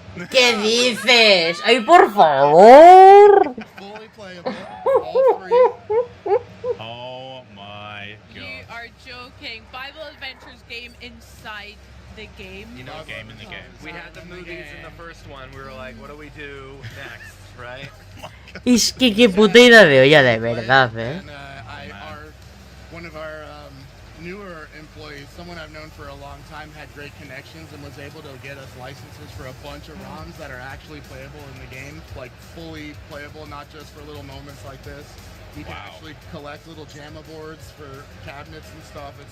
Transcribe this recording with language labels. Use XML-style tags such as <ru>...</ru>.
<es>¿Qué dices? ¡Ay, por favor!</es> <en>Fully playable, all free. Oh my You god. are joking. Bible Adventures game inside the game. You know, Game in the game. we had the movies in the first one. We were like, what do we do next, right?</en> <es>Es que qué puta idea de olla, de verdad, ¿eh?</es> <en>And one of our newer employees, someone I've known for a long time, had great connections and was able to get us licenses for a bunch of ROMs that are actually playable in the game, like fully playable, not just for little moments like this. You can actually collect little JAMA boards for cabinets and stuff.</en>